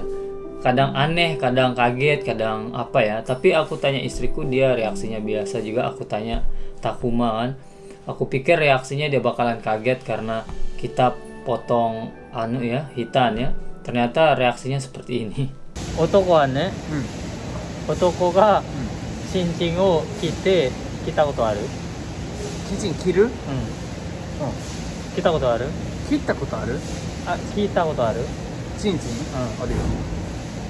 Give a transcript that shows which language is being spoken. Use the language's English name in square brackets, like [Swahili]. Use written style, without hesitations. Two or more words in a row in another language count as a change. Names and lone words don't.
[Indonesian] Kadang aneh, kadang kaget, kadang apa ya. Tapi aku tanya istriku, dia reaksinya biasa juga. Aku tanya Takuma kan, aku pikir reaksinya dia bakalan kaget karena kita potong hitan ya. Ternyata reaksinya seperti ini. [Japanese] 男はね、男がチンチンを切ったことある？チンチン切る？切ったことある？切ったことある？聞いたことある？チンチン？あるよ。